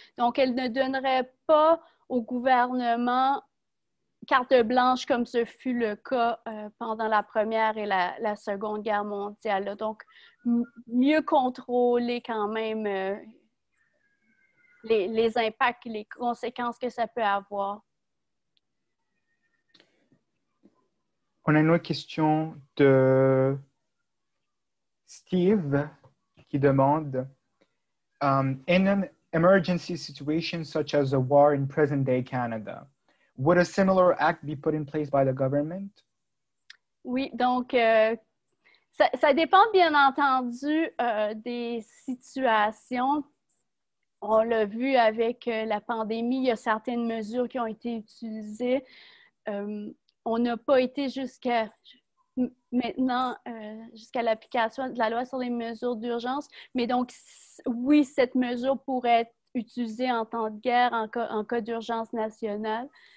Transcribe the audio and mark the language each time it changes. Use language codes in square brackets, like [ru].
[fr] Donc, elle ne donnerait pas au gouvernement carte blanche comme ce fut le cas pendant la Première et la Seconde Guerre mondiale. Donc, mieux contrôler quand même les impacts, les conséquences que ça peut avoir. On a une autre question de Steve qui demande [en] in an emergency situation such as a war in present-day Canada, would a similar act be put in place by the government? [fr] Oui, donc ça dépend bien entendu des situations. On l'a vu avec la pandémie, il y a certaines mesures qui ont été utilisées. On n'a pas été jusqu'à maintenant, jusqu'à l'application de la loi sur les mesures d'urgence, mais donc, oui, cette mesure pourrait être utilisée en temps de guerre, en cas d'urgence nationale.